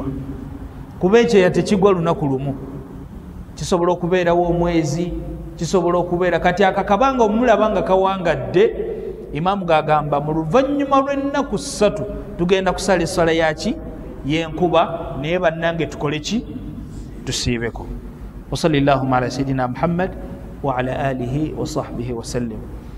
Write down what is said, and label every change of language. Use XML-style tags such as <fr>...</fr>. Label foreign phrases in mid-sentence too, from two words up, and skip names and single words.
<lg>Kuba ekyeya tekigwa lunaku lumu, kisobola okubeerawo omwezi, kisobola okubeera kati akakabanga omulaba nga kawangadde, imaamu gagamba mu luvannyuma lw'ennaku 3 tugenda kusala eswala yaki y'enkuba, naye bannange tukole ki tusiibeko.</lg> <ar>وصلى الله على سيدنا محمد وعلى آله وصحبه وسلم.</ar>